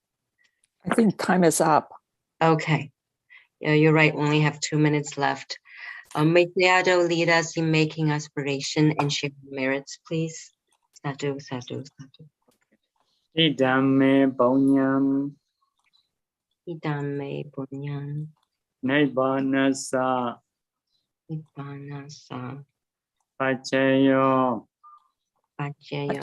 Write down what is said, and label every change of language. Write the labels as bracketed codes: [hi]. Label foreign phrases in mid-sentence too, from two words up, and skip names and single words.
[en] I think time is up. Okay. Yeah, you're right. We only have 2 minutes left. May Sayadaw lead us in making aspiration and sharing merits, please. [pi] Sadhu, sadhu, sadhu. Idame Bonyam Idame bunyan Nibbanasa nibbanasa Pachayo pachayo